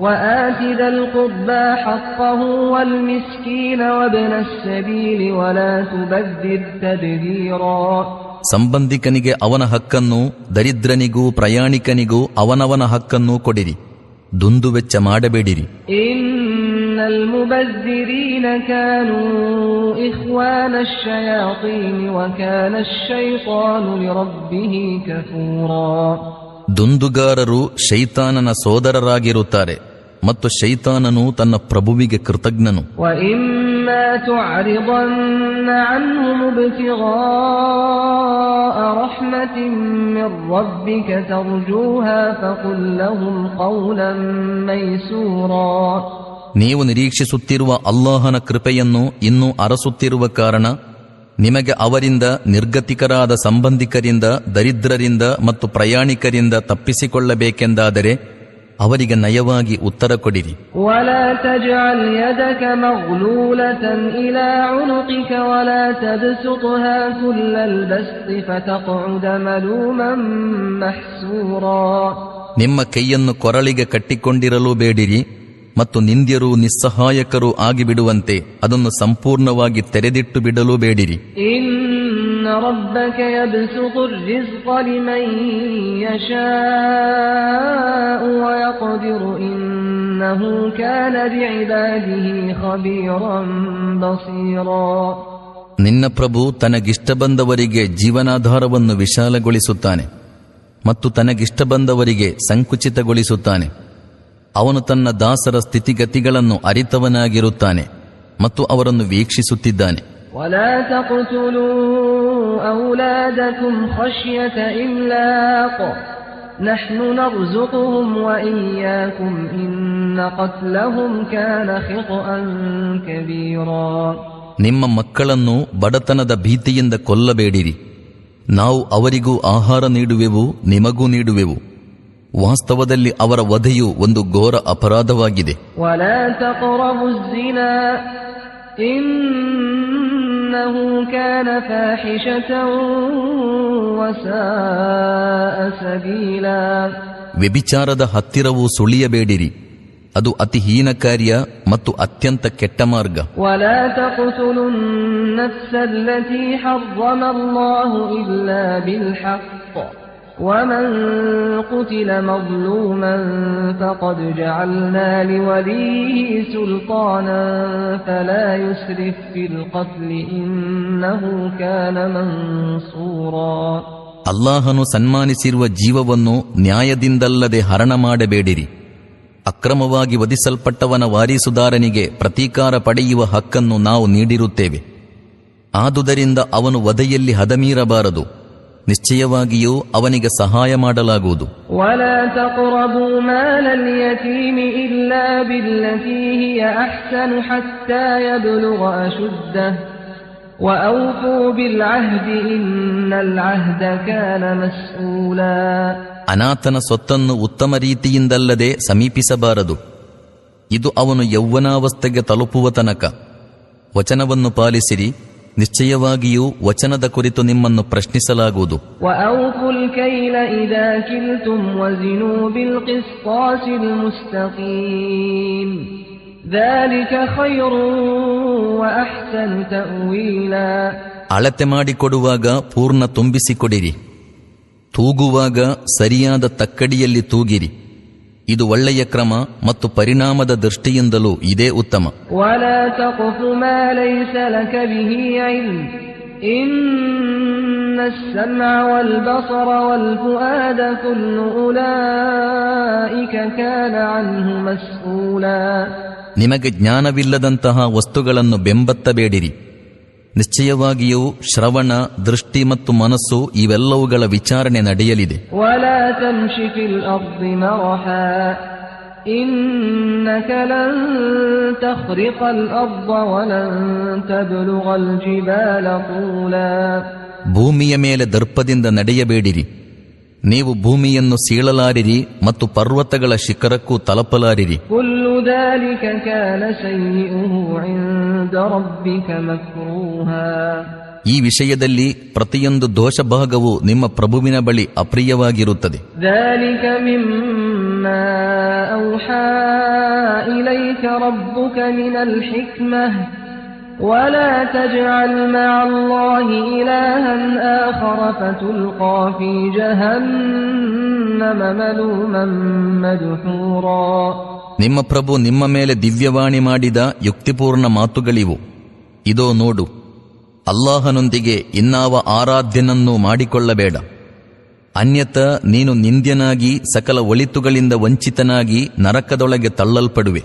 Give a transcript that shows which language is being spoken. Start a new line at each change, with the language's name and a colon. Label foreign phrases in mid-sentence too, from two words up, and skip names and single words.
Kannada: ಸಂಬಂಧಿಕನಿಗೆ ಅವನ ಹಕ್ಕನ್ನು, ದರಿದ್ರನಿಗೂ ಪ್ರಯಾಣಿಕನಿಗೂ ಅವನವನ ಹಕ್ಕನ್ನು ಕೊಡಿರಿ. ದುಂದುವೆಚ್ಚ ಮಾಡಬೇಡಿರಿ.
Arabic: المبذرين كانوا إخوان الشياطين وكان الشيطان لربه كفورا.
Kannada: ದುಂದುಗಾರರು ಶೈತಾನನ ಸೋದರರಾಗಿರುತ್ತಾರೆ ಮತ್ತು ಶೈತಾನನು ತನ್ನ ಪ್ರಭುವಿಗೆ ಕೃತಜ್ಞನು.
Arabic: وإما تعرضن عنهم ابتغاء رحمة من ربك ترجوها فقل لهم قولا ميسورا.
Kannada: ನೀವು ನಿರೀಕ್ಷಿಸುತ್ತಿರುವ ಅಲ್ಲಾಹನ ಕೃಪೆಯನ್ನು ಇನ್ನೂ ಅರಸುತ್ತಿರುವ ಕಾರಣ ನಿಮಗೆ ಅವರಿಂದ, ನಿರ್ಗತಿಕರಾದ ಸಂಬಂಧಿಕರಿಂದ, ದರಿದ್ರರಿಂದ ಮತ್ತು ಪ್ರಯಾಣಿಕರಿಂದ ತಪ್ಪಿಸಿಕೊಳ್ಳಬೇಕೆಂದಾದರೆ ಅವರಿಗೆ ನಯವಾಗಿ ಉತ್ತರ ಕೊಡಿರಿ.
Arabic: ولا تجعل يدك مغلولة إلى عنقك ولا تبسطها كل البسط فتقعد ملوما محسورا.
Kannada: ನಿಮ್ಮ ಕೈಯನ್ನು ಕೊರಳಿಗೆ ಕಟ್ಟಿಕೊಂಡಿರಲು ಬೇಡಿರಿ ಮತ್ತು ನಿಂದ್ಯರು ನಿಸ್ಸಹಾಯಕರು ಆಗಿಬಿಡುವಂತೆ ಅದನ್ನು ಸಂಪೂರ್ಣವಾಗಿ ತೆರೆದಿಟ್ಟು ಬಿಡಲು ಬೇಡಿರಿ.
Arabic: إن ربك يبسط الرزق لمن يشاء ويقدر إنه كان بعباده خبيرا بصيرا.
Kannada: ನಿನ್ನ ಪ್ರಭು ತನಗಿಷ್ಟ ಬಂದವರಿಗೆ ಜೀವನಾಧಾರವನ್ನು ವಿಶಾಲಗೊಳಿಸುತ್ತಾನೆ ಮತ್ತು ತನಗಿಷ್ಟ ಬಂದವರಿಗೆ ಸಂಕುಚಿತಗೊಳಿಸುತ್ತಾನೆ. ಅವನು ತನ್ನ ದಾಸರ ಸ್ಥಿತಿಗತಿಗಳನ್ನು ಅರಿತವನಾಗಿರುತ್ತಾನೆ ಮತ್ತು ಅವರನ್ನು ವೀಕ್ಷಿಸುತ್ತಿದ್ದಾನೆ.
Arabic: ولا تقتلوا أولادكم خشية إملاق نحن نرزقهم وإياكم إن قتلهم كان خطأ كبيرا.
Kannada: ನಿಮ್ಮ ಮಕ್ಕಳನ್ನು ಬಡತನದ ಭೀತಿಯಿಂದ ಕೊಲ್ಲಬೇಡಿರಿ. ನಾವು ಅವರಿಗೂ ಆಹಾರ ನೀಡುವೆವು, ನಿಮಗೂ ನೀಡುವೆವು. ವಾಸ್ತವದಲ್ಲಿ ಅವರ ವಧೆಯು ಒಂದು ಘೋರ ಅಪರಾಧವಾಗಿದೆ.
Arabic: ولا تقربوا الزنا إنه كان فاحشة وساء سبيلا.
Kannada: ವ್ಯಭಿಚಾರದ ಹತ್ತಿರವೂ ಸುಳಿಯಬೇಡಿರಿ, ಅದು ಅತಿ ಹೀನ ಕಾರ್ಯ ಮತ್ತು ಅತ್ಯಂತ ಕೆಟ್ಟ ಮಾರ್ಗ.
Arabic: ولا تقتلوا النفس التي حرم الله إلا بالحق ومن قتل مظلوما فقد جعلنا لوليه سلطانا فلا يسرف في القتل إنه كان منصورا.
Kannada: ಅಲ್ಲಾಹನು ಸನ್ಮಾನಿಸಿರುವ ಜೀವವನ್ನು ನ್ಯಾಯದಿಂದಲ್ಲದೆ ಹರಣ ಮಾಡಬೇಡಿರಿ. ಅಕ್ರಮವಾಗಿ ವಧಿಸಲ್ಪಟ್ಟವನ ವಾರಿಸುದಾರನಿಗೆ ಪ್ರತೀಕಾರ ಪಡೆಯುವ ಹಕ್ಕನ್ನು ನಾವು ನೀಡಿರುತ್ತೇವೆ. ಆದುದರಿಂದ ಅವನು ವಧೆಯಲ್ಲಿ ಹದಮೀರಬಾರದು. ನಿಶ್ಚಯವಾಗಿಯೂ ಅವನಿಗೆ ಸಹಾಯ ಮಾಡಲಾಗುವುದು.
Arabic: ولا تقربوا مال اليتيم إلا بالتي هي أحسن حتى يبلغ أشده وأوفوا بالعهد إن العهد كان مسؤولا.
Kannada: ಅನಾಥನ ಸೊತ್ತನ್ನು ಉತ್ತಮ ರೀತಿಯಿಂದಲ್ಲದೆ ಸಮೀಪಿಸಬಾರದು, ಇದು ಅವನು ಯೌವನಾವಸ್ಥೆಗೆ ತಲುಪುವ ತನಕ. ವಚನವನ್ನು ಪಾಲಿಸಿರಿ, ನಿಶ್ಚಯವಾಗಿಯೂ ವಚನದ ಕುರಿತು ನಿಮ್ಮನ್ನು ಪ್ರಶ್ನಿಸಲಾಗುವುದು.
Arabic: وأوفوا الكيل إذا كلتم وزنوا بالقسطاس المستقيم ذلك خير وأحسن تأويلا.
Kannada: ಅಳತೆ ಮಾಡಿಕೊಡುವಾಗ ಪೂರ್ಣ ತುಂಬಿಸಿಕೊಡಿರಿ, ತೂಗುವಾಗ ಸರಿಯಾದ ತಕ್ಕಡಿಯಲ್ಲಿ ತೂಗಿರಿ, ಇದು ಒಳ್ಳೆಯ ಕ್ರಮ ಮತ್ತು ಪರಿಣಾಮದ ದೃಷ್ಟಿಯಿಂದಲೂ ಇದೇ ಉತ್ತಮ.
Arabic: ولا تقف ما ليس لك به علم إن السمع والبصر والفؤاد كل أولئك كان عنه مسؤولا.
Kannada: ನಿಮಗೆ ಜ್ಞಾನವಿಲ್ಲದಂತಹ ವಸ್ತುಗಳನ್ನು ಬೆಂಬತ್ತಬೇಡಿರಿ. ನಿಶ್ಚಯವಾಗಿಯೂ ಶ್ರವಣ, ದೃಷ್ಟಿ ಮತ್ತು ಮನಸ್ಸು ಇವೆಲ್ಲವುಗಳ ವಿಚಾರಣೆ ನಡೆಯಲಿದೆ.
Arabic: ولا تمش في الأرض مرحا إنك لن تخرق الأرض ولن تبلغ الجبال طولا.
Kannada: ಭೂಮಿಯ ಮೇಲೆ ದರ್ಪದಿಂದ ನಡೆಯಬೇಡಿರಿ, ನೀವು ಭೂಮಿಯನ್ನು ಸೀಳಲಾರಿರಿ ಮತ್ತು ಪರ್ವತಗಳ ಶಿಖರಕ್ಕೂ ತಲುಪಲಾರಿರಿ.
Arabic: كل ذلك كان سيئه عند ربك مكروها.
Kannada: ಈ ವಿಷಯದಲ್ಲಿ ಪ್ರತಿಯೊಂದು ದೋಷ ಭಾಗವು ನಿಮ್ಮ ಪ್ರಭುವಿನ ಬಳಿ ಅಪ್ರಿಯವಾಗಿರುತ್ತದೆ.
Arabic: ذلك مما أوحى إليك ربك من الحكمة ولا تجعل مع الله إلها آخر فتلقى في جهنم ملوما مدحورا.
Kannada: ನಿಮ್ಮ ಪ್ರಭು ನಿಮ್ಮ ಮೇಲೆ ದಿವ್ಯವಾಣಿ ಮಾಡಿದ ಯುಕ್ತಿಪೂರ್ಣ ಮಾತುಗಳಿವು. ಇದೋ ನೋಡು, ಅಲ್ಲಾಹನೊಂದಿಗೆ ಇನ್ನಾವ ಆರಾಧ್ಯನನ್ನೂ ಮಾಡಿಕೊಳ್ಳಬೇಡ. ಅನ್ಯಥ ನೀನು ನಿಂದ್ಯನಾಗಿ ಸಕಲ ಒಳಿತುಗಳಿಂದ ವಂಚಿತನಾಗಿ ನರಕದೊಳಗೆ ತಳ್ಳಲ್ಪಡುವೆ.